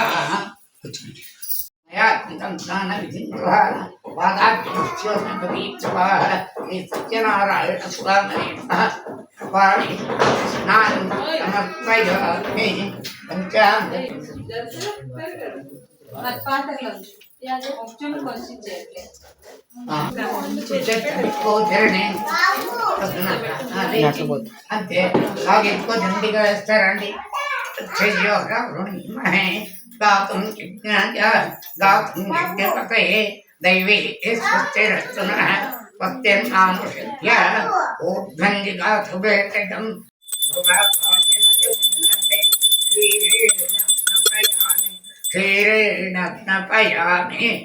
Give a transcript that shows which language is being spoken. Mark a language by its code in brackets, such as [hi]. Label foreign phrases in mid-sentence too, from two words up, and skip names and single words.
[sa] सत्यनारायण स्वामी वाणी स्नान समर्पयामि पंचांग [te] అంతే బాగా ఎక్కువ దండిగా వేస్తారండి [sa] गातुं यज्ञाय गातुं यज्ञपतये दैवे स्वस्तिरस्तु नः स्वस्तिर्मानुषस्य ऊर्ध्वञ्जिगातु वेतकं क्षीरेण स्नपयामि